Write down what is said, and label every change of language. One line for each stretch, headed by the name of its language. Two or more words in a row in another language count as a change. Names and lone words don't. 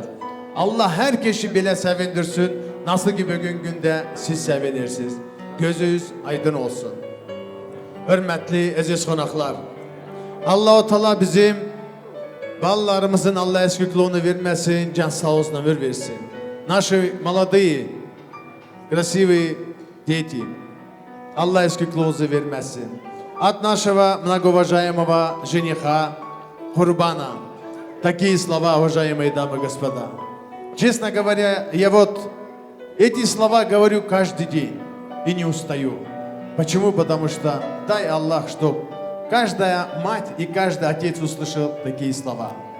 Turkish: Allah herkesi bile sevindirsin, nasıl ki bugün günde siz sevinirsiniz. Gözünüz aydın olsun. Hürmetli aziz konaklar, Allah-u Teala bizim ballarımızın Allah eskikliğini vermesin, can sağ olsun ömür versin.
Russian: Наши молодые, красивые дети,
Turkish: Allah eskikliğinizi vermesin.
Russian: От нашего многоуважаемого жениха Курбана такие слова, уважаемые дамы и господа. Честно говоря, я вот эти слова говорю каждый день и не устаю. Почему? Потому что дай Аллах, чтоб каждая мать и каждый отец услышал такие слова.